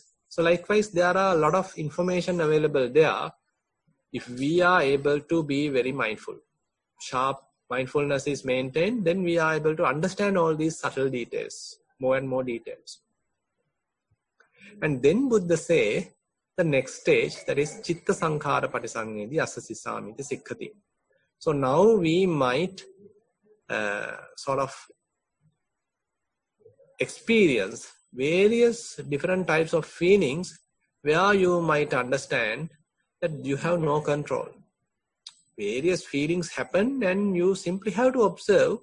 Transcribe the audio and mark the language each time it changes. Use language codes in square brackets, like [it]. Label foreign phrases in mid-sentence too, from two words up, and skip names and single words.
[en] So likewise, there are a lot of information available there. If we are able to be very mindful, sharp mindfulness is maintained, then we are able to understand all these subtle details, more and more details. And then Buddha say the next stage, that is [pi] chitta sankhara patisangedi asasisamiti sikkati. [en] So now we might sort of experience various different types of feelings where you might understand that you have no control. Various feelings happen and you simply have to observe.